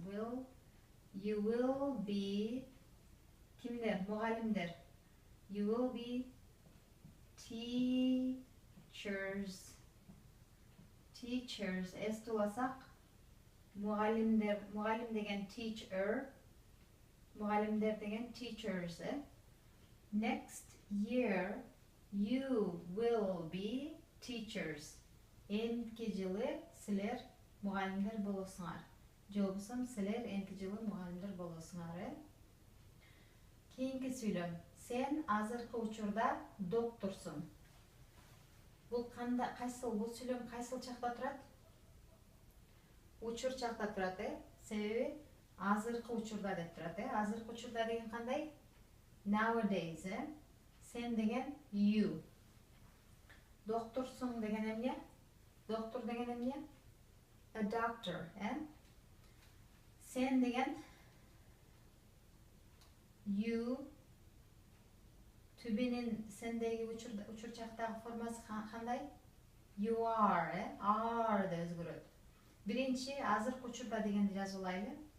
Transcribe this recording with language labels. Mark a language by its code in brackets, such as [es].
[en] Will. You will be. [ky] Кимдер? Мугалимдер. [en] You will be teachers. [ky] Teachers. S тууласак, мугалимдер. Мугалим деген teacher. Мугалимдер деген [en] teachers, Next year you will be teachers. [ky] Эмки жылы силер мугалимдер болосуңар. Же болбосо силер эмки жылы мугалимдер болосуңар, Кийинки сүйлөм. Сен азыркы учурда докторсуң. Бул кайсыл сүйлөм кайсыл чакта турат? Учур чакта турат, Себеби азыркы учурда деп турат, Азыркы учурда деген кандай? [en] Nowadays, [ky] Сен деген you. Докторсуң деген эмне? Доктор деген эмне? [en] A doctor, [ky] Сен деген [en] you. [ky] To be'нин сендеги учур чактагы формасы кандай? [en] You are, Are [ky] деп өзгөрөт. Биринчи азыркы учурда дегенди жазып алайлы.